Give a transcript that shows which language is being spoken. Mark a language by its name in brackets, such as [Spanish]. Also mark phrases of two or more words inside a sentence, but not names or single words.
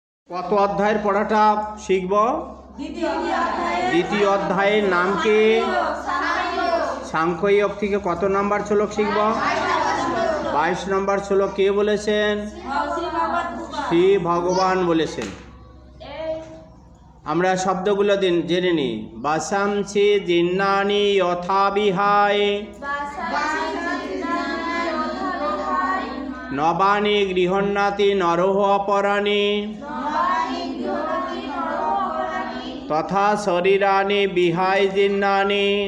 [Bangla] কত অধ্যায়ের পড়াটা শিখব? দ্বিতীয় অধ্যায়ের নাম কি? সাংখ্যযোগ থেকে কত নাম্বার শ্লোক শিখব? 22 নম্বর শ্লোক কে বলেছেন? শ্রী ভগবান বলেছেন। আমরা শব্দগুলো জেনে নিই। [Sanskrit] বাসাংসি জিন্নানি যথা বিহায় নবানি গৃহন্নাতি নরহ অপরাণি তথা শরীরানি বিহায় জিন্নানি